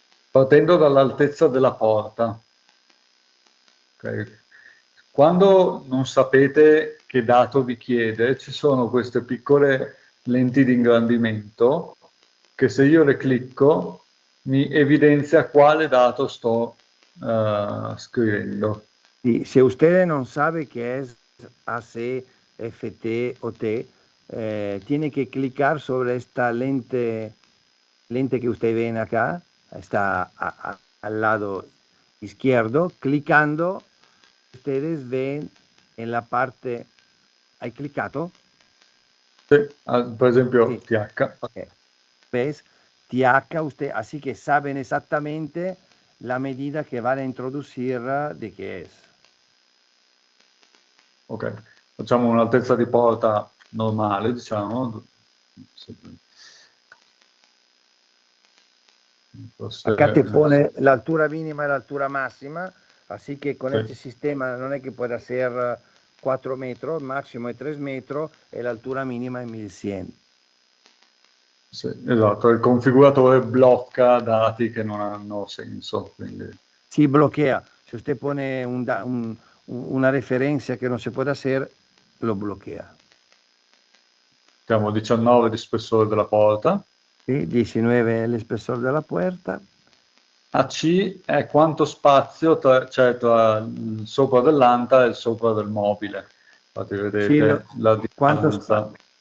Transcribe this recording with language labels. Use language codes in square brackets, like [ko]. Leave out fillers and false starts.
[it] Partendo dall'altezza della porta. Ok? Quando non sapete che dato vi chiede, ci sono queste piccole lenti di ingrandimento che se io le clicco mi evidenzia quale dato sto scrivendo. [es] Sí, si usted no sabe qué es AC, FT o T, tiene que clicar sobre esta lente que usted ven acá, está al lado izquierdo, clicando, ustedes ven en la parte, ¿hay clicado? [it] Sì, per esempio [es] Sí. TH. Okay. ¿Ves? TH, usted, así que saben exactamente la medida que van a introducir de qué es. [it] Ok, facciamo un'altezza di porta normale, diciamo. [es] Acá te pone la altura mínima y la altura máxima, así que con este sistema no es que pueda ser 4 metros, máximo es 3 metros [it] e l'altura minima è 1100. Sì, esatto, il configuratore blocca dati che non hanno senso. Quindi... [es] Si bloquea, se usted pone una referencia que no se puede hacer, lo bloquea. [it] Siamo 19 di spessore della porta. Sì, 19 è l'espessore della puerta. AC è quanto spazio c'è tra il sopra dell'anta e il sopra del mobile. Infatti vedete la distanza.